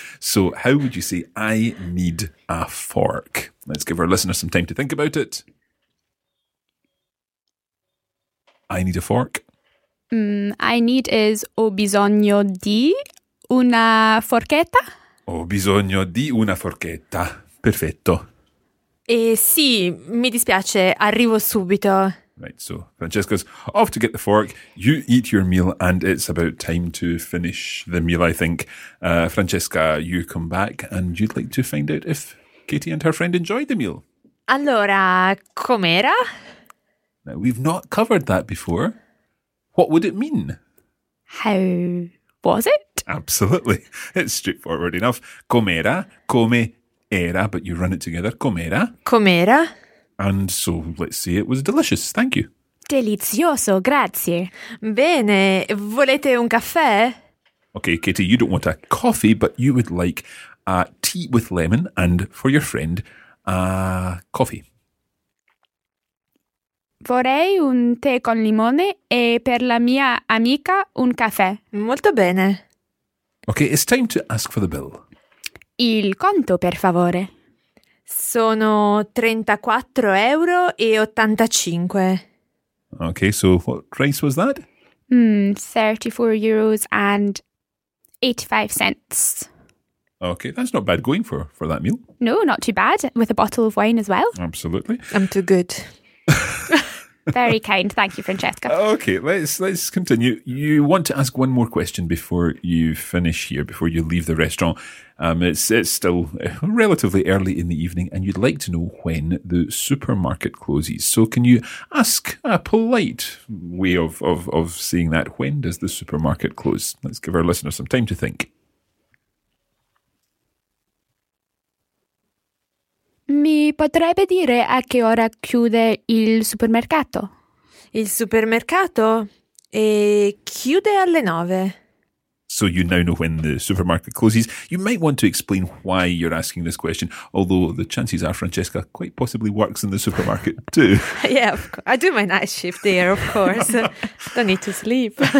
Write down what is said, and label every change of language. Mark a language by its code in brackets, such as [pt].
[en] So how would you say, I need a fork? Let's give our listeners some time to think about it. I need a fork. I need is [it] ho bisogno di una forchetta. Ho bisogno di una forchetta. Perfetto. Sì, mi dispiace, arrivo subito. [en] Right, so Francesca's off to get the fork. You eat your meal and it's about time to finish the meal, I think. Francesca, you come back and you'd like to find out if Katie and her friend enjoyed the meal. [it] Allora, com'era? [en] Now, we've not covered that before. What would it mean? How was it? Absolutely. It's straightforward enough. Com'era, come era, but you run it together. Com'era. Com'era. And so let's say it was delicious. Thank you. [it] Delizioso, grazie. Bene, volete un caffè? [en] Okay, Katie, you don't want a coffee, but you would like a tea with lemon and, for your friend, a coffee. [it] Vorrei un tè con limone e per la mia amica un caffè. Molto bene. [en] Okay, it's time to ask for the bill. [it] Il conto, per favore. Sono 34 euro e 85. [en] Okay, so what price was that? 34 euros and 85 cents. Okay, that's not bad going for that meal. No, not too bad, with a bottle of wine as well. Absolutely. I'm too good. Very kind. Thank you, Francesca. Okay, let's continue. You want to ask one more question before you finish here, before you leave the restaurant. It's still relatively early in the evening and you'd like to know when the supermarket closes. So can you ask a polite way of saying that? When does the supermarket close? Let's give our listeners some time to think. [it] Mi potrebbe dire a che ora chiude il supermercato? Il supermercato? E chiude alle 9. [en] So you now know when the supermarket closes. You might want to explain why you're asking this question, although the chances are Francesca quite possibly works in the supermarket too. Yeah, of course. I do my night shift there, of course. Don't need to sleep.